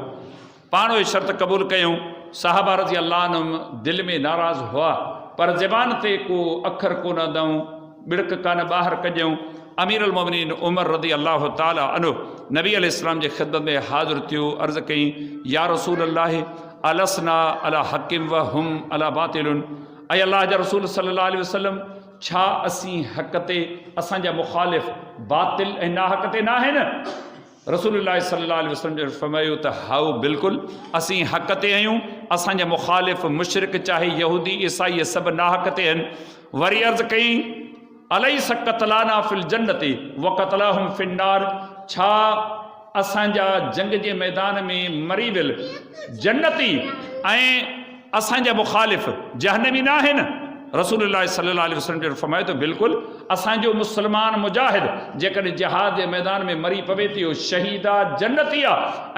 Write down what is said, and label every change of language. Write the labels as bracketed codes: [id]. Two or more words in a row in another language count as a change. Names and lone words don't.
[sd] पाण उहे शर्त क़बूल कयूं। साहबा [ar] رضي الله عنهم [sd] दिलि में नाराज़ हुआ, पर ज़बान ते को अखर कोन दऊं, बिड़क कान ॿाहिरि कजऊं। [ar] أمير المؤمنين [sd] उमर [ar] رضي الله تعالى عنه [sd] नबी अलैहिस्सलाम जे ख़िदमत में हाज़िर थियो। अर्ज़ु कई, [ar] يا رسول الله، ألسنا على حق وهم على باطل. [sd] ऐं अल्लाह जा रसूल [ar] صلى الله عليه وسلم, [sd] छा असीं हक़ ते, असांजा मुख़ालिफ़ बातिल ऐं नाहक़ ते न आहिनि? [ar] رسول الله صلى الله عليه وسلم [sd] जो फरमायो त हाउ, बिल्कुलु असीं हक़ ते आहियूं, असांजा मुख़ालिफ़ मुशरिक चाहे यहूदी ईसाई सभु नाहक़ ते आहिनि। वरी अर्ज़ु कई, [ar] أليس قتلانا في الجنة وقتلاهم في النار, [sd] छा असांजा जंग जे मैदान में मरी वियल जन्नती ऐं असांजा मुख़ालिफ़ जहन्नमी न आहिनि? [ar] رسول الله صلى الله عليه وسلم [sd] जो फरमायो त बिल्कुलु, असांजो मुस्लमान मुजाहिद जेकॾहिं जिहाद जे मैदान में मरी पवे थी, उहो शहीद आहे, जन्नती आहे।